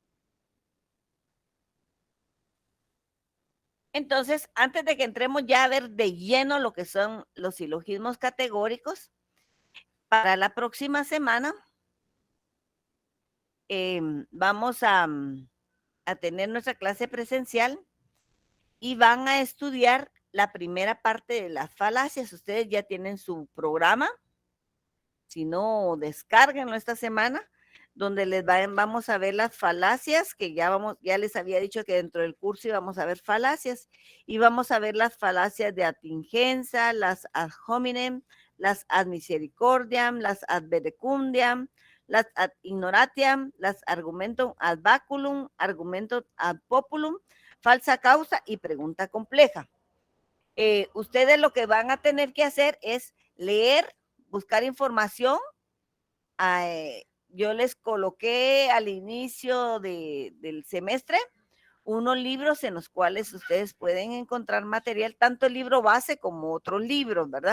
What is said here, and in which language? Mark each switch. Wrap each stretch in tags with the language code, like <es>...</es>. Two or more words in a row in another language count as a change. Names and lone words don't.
<es>Entonces, antes de que entremos ya a ver de lleno lo que son los silogismos categóricos, para la próxima semana vamos a tener nuestra clase presencial y van a estudiar la primera parte de las falacias. Ustedes ya tienen su programa, si no, descárguenlo esta semana, donde vamos a ver las falacias, que ya les había dicho que dentro del curso íbamos a ver falacias, y vamos a ver las falacias de atingencia, las</es> <la>ad hominem,</la> <es>las</es> <la>ad misericordiam,</la> <es>las</es> <la>ad verecundiam,</la> <es>las</es> <la>ad ignoratiam,</la> <es>las</es> <la>argumentum ad baculum, argumentum ad populum,</la> <es>falsa causa y pregunta compleja. Ustedes lo que van a tener que hacer es leer, buscar información. Yo les coloqué al inicio del semestre unos libros en los cuales ustedes pueden encontrar material, tanto el libro base como otros libros, ¿verdad?</es>